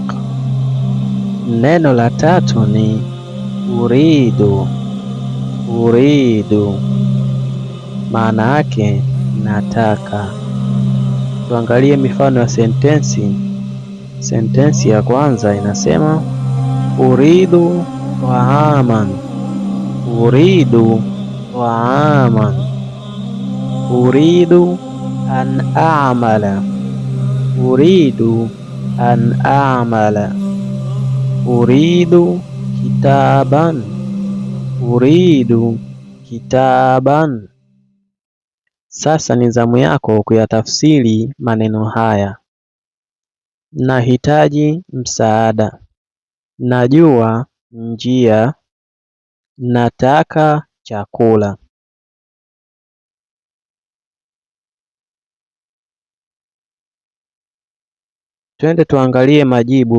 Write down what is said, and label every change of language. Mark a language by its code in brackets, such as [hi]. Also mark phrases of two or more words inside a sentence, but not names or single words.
[sw] Neno la tatu ni uridu. Uridu, maana yake nataka. Tuangalie mifano ya sentensi. Sentensi ya kwanza inasema [ar] أريد طعاما. أريد طعاما. أريد أن أعمل. أريد أن أعمل. أريد كتابا. أريد كتابا. [sw] Sasa ni zamu yako kuyatafsiri maneno haya. Nahitaji msaada. Najua njia. Nataka chakula. Twende tuangalie majibu.